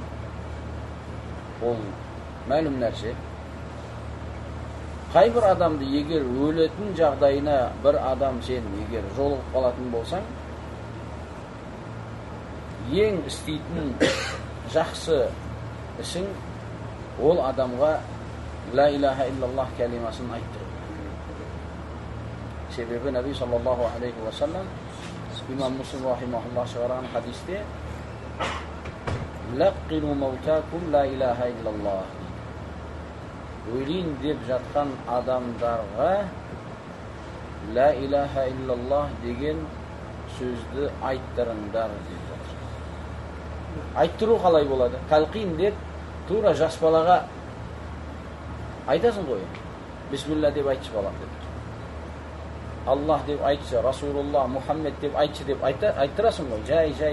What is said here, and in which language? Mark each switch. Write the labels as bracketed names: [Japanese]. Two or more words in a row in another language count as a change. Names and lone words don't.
[Kazakh] Ол мәлім нәрсе. Қай бір адамды егер өлетін жағдайына бір адам сен егер жолығып қалатын болсаң, ең істейтін жақсы ісің ол адамға [Arabic] لا إله إلا الله [Kazakh] кәлимасын айттыру. Себебі Наби [Arabic] صلى الله عليه وسلم [Kazakh] İmam Müslim rahimahullah шығарған хадисте [Arabic] "لقنوا موتاكم لا إله إلا الله." [Kazakh] Өлейін деп жатқан адамдарға [Arabic] لا إله إلا الله [Kazakh] деген сөзді айттырыңдар деп жатыр. Айттыру қалай болады? Талқин деп тура жас балаға айтасың ғой. Бисмилла деп айтшы балам деп. Allah деп айтшы, Расулуллах, Мұхаммед деп айтшы деп айттырасың ғой.